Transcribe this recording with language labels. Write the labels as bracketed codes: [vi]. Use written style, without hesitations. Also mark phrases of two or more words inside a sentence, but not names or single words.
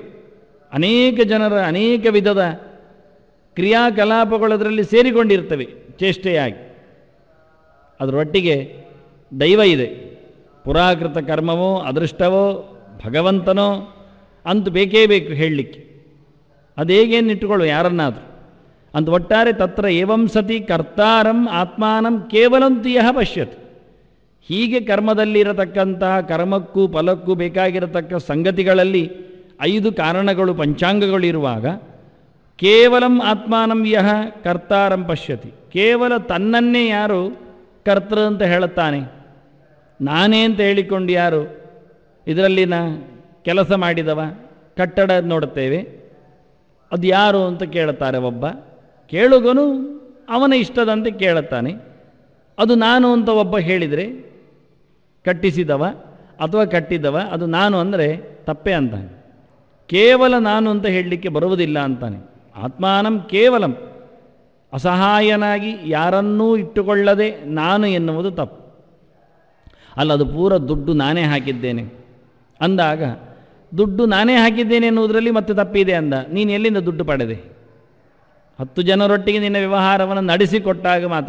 [kn] ಅನೇಕ ಜನರ ಅನೇಕ ವಿಧದ ಕ್ರಿಯಾಕಲಾಪಗಳು ಅದರಲ್ಲಿ ಸೇರಿಕೊಂಡಿರ್ತವೆ ಚೇಷ್ಟೆಯಾಗಿ. ಅದರೊಟ್ಟಿಗೆ ದೈವ ಇದೆ. ಪುರಾಕೃತ ಕರ್ಮವೋ, ಅದೃಷ್ಟವೋ, ಭಗವಂತನೋ ಅಂತೂ ಬೇಕೇ ಬೇಕು ಹೇಳಲಿಕ್ಕೆ. ಅದು ಹೇಗೇನು ಇಟ್ಟುಕೊಳ್ಳು ಯಾರನ್ನಾದರೂ ಅಂತ. [sa] ಒಟ್ಟಾರೆ ತತ್ರ ಏವಂ ಸತಿ ಕರ್ತಾರಂ ಆತ್ಮಾನಂ ಕೇವಲಂತು ಯಃ ಪಶ್ಯತಿ. [kn] ಹೀಗೆ ಕರ್ಮದಲ್ಲಿರತಕ್ಕಂತಹ ಕರ್ಮಕ್ಕೂ ಫಲಕ್ಕೂ ಬೇಕಾಗಿರತಕ್ಕ ಸಂಗತಿಗಳಲ್ಲಿ 5 ಕಾರಣಗಳು, ಪಂಚಾಂಗಗಳು ಇರುವಾಗ [sa] ಕೇವಲಂ ಆತ್ಮಾನಂ ಯಃ ಕರ್ತಾರಂ ಪಶ್ಯತಿ, [kn] ಕೇವಲ ತನ್ನನ್ನೇ ಯಾರು ಕರ್ತೃ ಅಂತ ಹೇಳುತ್ತಾನೆ, ನಾನೇ ಅಂತ ಹೇಳಿಕೊಂಡು ಯಾರು ಇದರಲ್ಲಿನ ಕೆಲಸ ಮಾಡಿದವ, ಕಟ್ಟಡ ನೋಡುತ್ತೇವೆ, ಅದು ಯಾರು ಅಂತ ಕೇಳುತ್ತಾರೆ. ಒಬ್ಬ ಕೇಳುಗನು ಅವನ ಇಷ್ಟದಂತೆ ಕೇಳುತ್ತಾನೆ. ಅದು ನಾನು ಅಂತ ಒಬ್ಬ ಹೇಳಿದರೆ, ಕಟ್ಟಿಸಿದವ ಅಥವಾ ಕಟ್ಟಿದವ ಅದು ನಾನು ಅಂದರೆ ತಪ್ಪೇ ಅಂತಾನೆ. ಕೇವಲ ನಾನು ಅಂತ ಹೇಳಲಿಕ್ಕೆ ಬರುವುದಿಲ್ಲ ಅಂತಾನೆ. [sa] ಆತ್ಮಾನಂ ಕೇವಲಂ, [kn] ಅಸಹಾಯನಾಗಿ ಯಾರನ್ನೂ ಇಟ್ಟುಕೊಳ್ಳದೆ ನಾನು ಎನ್ನುವುದು ತಪ್ಪು. ಅಲ್ಲ, ಅದು ಪೂರ ದುಡ್ಡು ನಾನೇ ಹಾಕಿದ್ದೇನೆ ಅಂದಾಗ, ದುಡ್ಡು ನಾನೇ ಹಾಕಿದ್ದೇನೆ ಎನ್ನುವುದರಲ್ಲಿ ಮತ್ತೆ ತಪ್ಪಿದೆ ಅಂದ. ನೀನು ಎಲ್ಲಿಂದ ದುಡ್ಡು ಪಡೆದೆ? 10 ಜನರೊಟ್ಟಿಗೆ ನಿನ್ನ ವ್ಯವಹಾರವನ್ನು ನಡೆಸಿಕೊಟ್ಟಾಗ ಮಾತ್ರ.